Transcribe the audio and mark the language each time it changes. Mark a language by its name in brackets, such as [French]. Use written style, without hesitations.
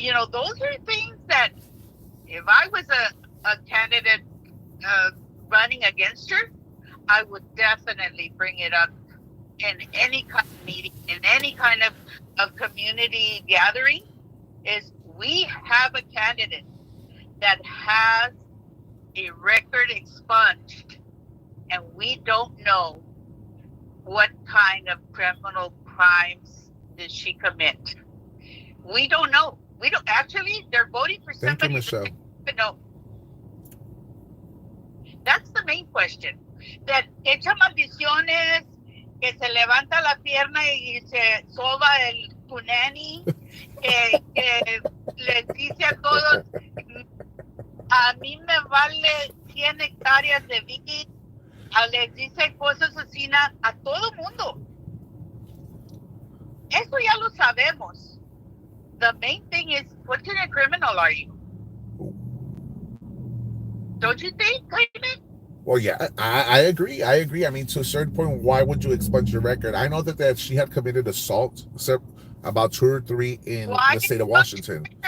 [English] Those are things that if I was a candidate running against her, I would definitely bring it up in any kind of meeting, in any kind of community gathering, is we have a candidate that has a record expunged, and we don't know what kind of criminal crimes did she commit. We don't know. We don't actually. They're voting for somebody. Thank you, Michelle. No. That's the main question. [Spanish] That echa maldiciones, que se levanta la pierna y se soba el punani, que les dice a todos, a mí me vale 100 hectáreas de Vicky, les dice cosas así a todo mundo. Eso ya lo sabemos. [English] The main thing is, what kind of criminal are you? Don't you think, Clayton? Well, yeah, I agree. I mean, to a certain point, why would you expunge your record? I know that she had committed assault, about 2 or 3 in the state of Washington.